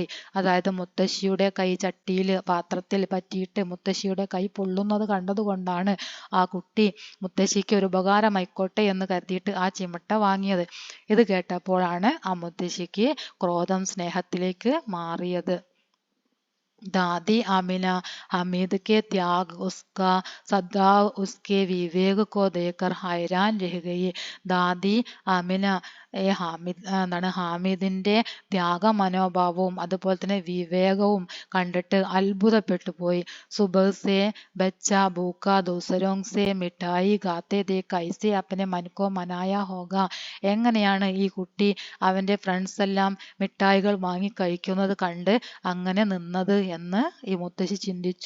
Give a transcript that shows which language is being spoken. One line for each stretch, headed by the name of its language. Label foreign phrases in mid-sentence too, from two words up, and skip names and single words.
Malayalam: അതായത് മുത്തശ്ശിയുടെ കൈ ചട്ടിയിൽ പാത്രത്തിൽ പറ്റിയിട്ട് മുത്തശ്ശിയുടെ കൈ പൊള്ളുന്നത് കണ്ടതുകൊണ്ടാണ് ആ കുട്ടി മുത്തശ്ശിക്ക് ഒരു ഉപകാരമായിക്കോട്ടെ എന്ന് കരുതിയിട്ട് ആ ചിമിട്ട വാങ്ങിയത്. ഇത് കേട്ടപ്പോഴാണ് ആ മുത്തശ്ശിക്ക് ക്രോധം സ്നേഹത്തിലേക്ക് മാറിയത്.
Hindi: दादी आमिना हमीद के त्याग, उसका सद्भाव, उसके विवेक को देखकर हैरान रह गई.
Malayalam: ദാദി ആമിന എന്താണ് ഹാമിദിന്റെ ത്യാഗ മനോഭാവവും അതുപോലെ തന്നെ വിവേകവും കണ്ടിട്ട് അത്ഭുതപ്പെട്ടു പോയി.
Hindi: सुबह से बच्चा भूखा दूसरों से मिठाई खाते दे कैसे अपने मन को मनाया होगा,
Malayalam: എങ്ങനെയാണ് ഈ കുട്ടി അവന്റെ ഫ്രണ്ട്സ് എല്ലാം മിഠായികൾ വാങ്ങി കഴിക്കുന്നത് കണ്ട് അങ്ങനെ നിന്നത് എന്ന് ഈ മുത്തശ്ശി ചിന്തിച്ചു.